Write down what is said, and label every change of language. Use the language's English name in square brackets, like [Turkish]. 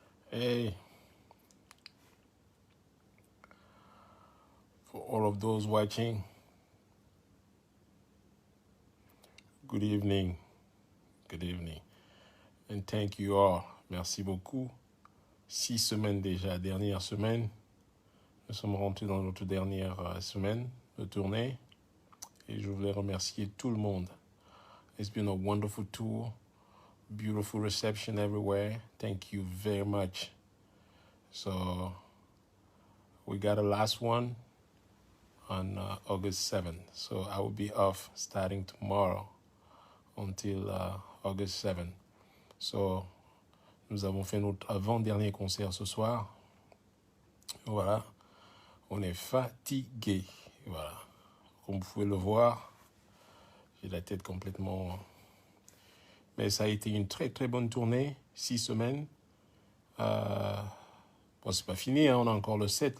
[English] Hey, for all of those watching, good evening. Good evening. And thank you all. [French] Merci beaucoup. 6 semaines déjà, dernière semaine. Nous sommes rentrés dans notre dernière semaine de tournée. Et je voulais remercier tout le monde. [English] It's been a wonderful tour. Beautiful reception everywhere. Thank you very much. So, we got a last one on August 7th. So, I will be off starting tomorrow until August 7th. [French] So, nous avons fait notre avant-dernier concert ce soir. Voilà. On est fatigué. Voilà. Comme vous pouvez le voir, j'ai la tête complètement... Mais ça a été une très très bonne tournée. 6 semaines. Bon, c'est pas fini, hein. On a encore le 7.